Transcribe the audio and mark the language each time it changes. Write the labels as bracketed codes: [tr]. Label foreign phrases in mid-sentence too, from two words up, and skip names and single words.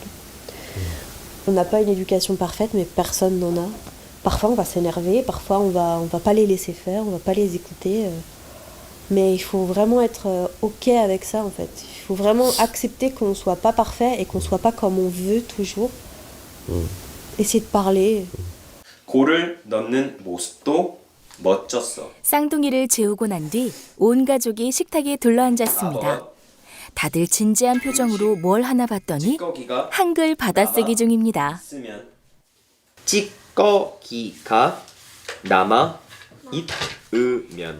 [fr] On n'a pas une éducation parfaite, mais personne n'en a. Parfois, on va s'énerver, parfois, on va pas les laisser faire, on va pas les écouter. Mais il faut vraiment être OK avec ça, en fait. Il faut vraiment accepter qu'on ne soit pas parfait et qu'on ne soit pas comme on veut toujours. Essayer de parler. [ko] 골을 넣는 모습도 멋졌어. 쌍둥이를 재우고 난 뒤 온 가족이 식탁에 둘러앉았습니다. 다들 진지한 표정으로 뭘 하나 봤더니 찌꺼기가 한글 받아쓰기 중입니다. 있으면 찌꺼기가 남아 있으면